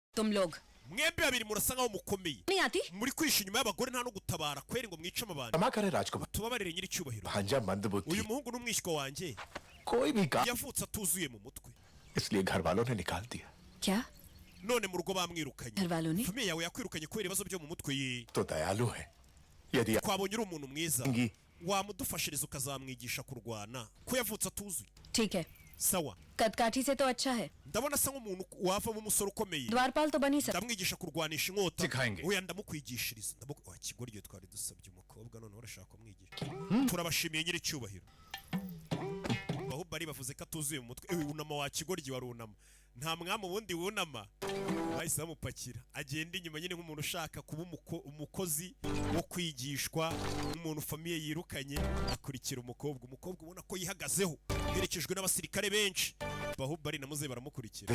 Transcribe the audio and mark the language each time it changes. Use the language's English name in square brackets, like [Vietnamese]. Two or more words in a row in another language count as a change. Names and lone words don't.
[Hindi] तुम लोग [Kinyarwanda] mwembe babiri murasa nkaho mukomeye [Hindi] नहीं आती [Kinyarwanda] muri kwisha inyuma y'abagore nta no gutabara kweri ngo mwice amabandi [Hindi] क्षमा करे राजकुमार [Kinyarwanda] tubabarire nyiri cyubahiro [Hindi] भांजा मंदबुद्धि [Kinyarwanda] uyu muhungu n'umwishywa wanjye [Hindi] कोई भी काम [Kinyarwanda] yavutse atuzuye mu mutwe [Hindi] इसलिए घर वालों ने निकाल दिया क्या [Kinyarwanda] none mu rugo bamwirukanye [Hindi] घर वालों ने [Kinyarwanda] famiye yawe yakwirukanye kubera ibibazo byo mu mutwe ye [Hindi] तो दयालु है यदि [Kinyarwanda] twabonye uri umuntu mwiza Ngi. wamudufashiriza ukazamwigisha kurwana ko yavutse atuzuye [Hindi] ठीक है [Kinyarwanda] sawa [Hindi] कदकाठी से तो अच्छा है [Kinyarwanda] ndabona asa nk'umuntu wavamo umusore ukomeye [Hindi] द्वारपाल तो बन ही सकता [Kinyarwanda] ndamwigisha kurwanisha inkota [Hindi] Sikhayenge. [Kinyarwanda] oya ndamukwigishiriza kigoryo twari dusabye umukobwa none urashaka kumwigisha turabashimiye nyiri cyubahiro bahubari bavuze ko atuzuye mu mutwe unama wa kigoryo warunama nta mwami ubundi wunama bahise bamupakira agenda inyuma nyine nk'umuntu ushaka kuba umukozi wo kwigishwa nk'umuntu famiye yirukanye akurikira umukobwa ubona ko yihagazeho yerekejwe n'abasirikare benshi bahubari na muze baramukurikira